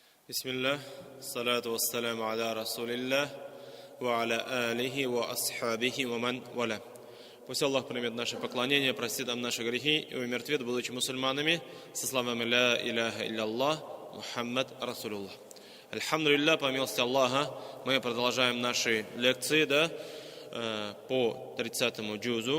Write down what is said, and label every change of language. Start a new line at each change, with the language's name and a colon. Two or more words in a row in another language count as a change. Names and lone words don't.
Arabic: بسم الله، الصلاة والسلام على رسول الله، و على آله و أصحابه و من والاه.
Russian: Пусть Аллах примет наше поклонение, простит нам наши грехи и умертвит, будучи мусульманами, со словами
Arabic: «لا إله إلا محمد رسول الله».
Russian: Альхамдулилля, по милости Аллаха, мы продолжаем наши лекции по 30-му джузу.